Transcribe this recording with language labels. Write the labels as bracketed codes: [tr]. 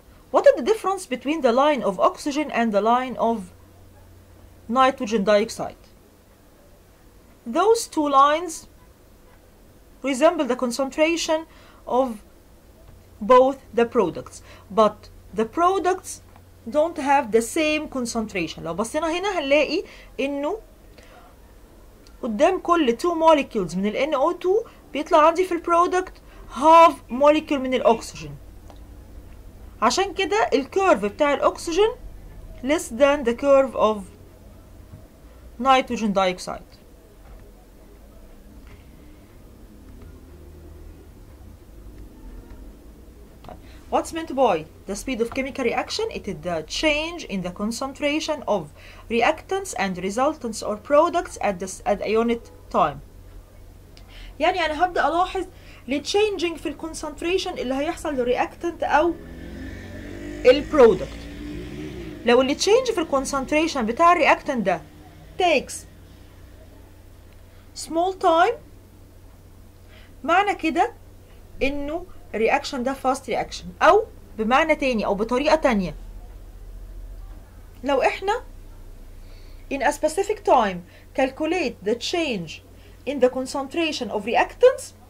[en] What is the difference between the line of oxygen and the line of nitrogen dioxide? Those two lines resemble the concentration of both the products, but the products don't have the same concentration. [ar] لو بصينا هنا هنلاقي إنه قدام كل 2 molecules من ال NO2 بيطلع عندي في البرودكت half molecule من الأكسجين. عشان كده الكيرف بتاع الأكسجين [en] less than the curve of nitrogen dioxide. What's meant by the speed of chemical reaction? It is the change in the concentration of reactants and resultants or products at a unit time. [ar] يعني أنا هبدأ ألاحظ الchanging في الكونسنتريشن اللي هيحصل للرياكتنت أو البرودكت. لو الchanging في الكونسنتريشن بتاع الرياكتنت ده [en] takes small time، [ar] معنى كده إنه الرياكشن ده [en] fast reaction، [ar] أو بمعنى تاني أو بطريقة تانية لو إحنا [en] in a specific time calculate the change in the concentration of reactants،